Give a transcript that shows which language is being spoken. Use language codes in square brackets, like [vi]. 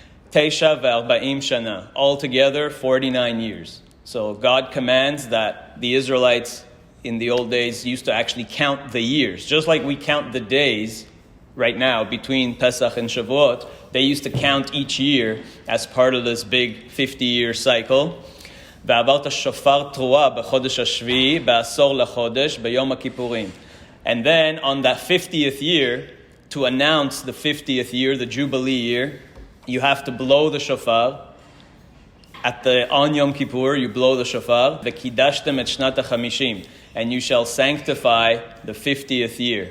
[he] Teisha ve'arba'im shana. [en] Altogether, 49 years. So God commands that the Israelites in the old days used to actually count the years. Just like we count the days right now between Pesach and Shavuot, they used to count each year as part of this big 50-year cycle. [he] ועברת שופר תרועה בחודש השביעי בעשור לחודש ביום הכיפורים. [en] And then on that 50th year, to announce the 50th year, the Jubilee year, you have to blow the shofar. On Yom Kippur, you blow the shofar. [he] V'kidashtem et shnat ha-chamishim, [en] and you shall sanctify the 50th year.